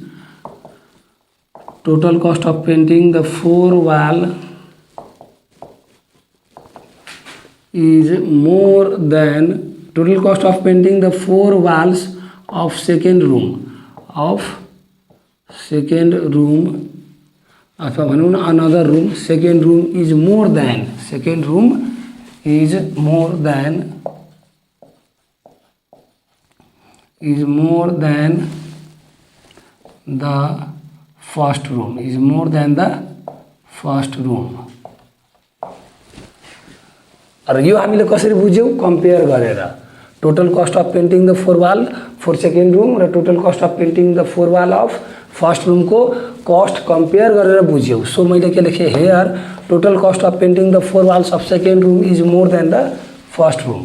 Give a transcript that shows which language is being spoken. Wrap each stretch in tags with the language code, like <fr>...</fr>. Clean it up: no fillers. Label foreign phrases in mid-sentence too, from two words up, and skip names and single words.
<en>total cost of painting the 4 wall is more than total cost of painting the 4 walls of second room, of second room</en> <ne>अथवा भनौँ न</ne> <en>another room, second room is more than, second room is more than, is more than the first room, is more than the first room.</en> <ne>र यो हामीले कसरी बुझ्यौँ, कम्पेयर गरेर</ne> <en>total cost of painting the 4 wall for second room</en> <ne>र</ne> <en>total cost of painting the 4 wall of first roomको cost</en> <ne>कम्पेयर गरेर बुझ्यौँ।</ne> <en>सो</en> <ne>मैले के लेखेँ,</ne> <en>here total cost of painting the 4 walls of second room is more than the first room.</en>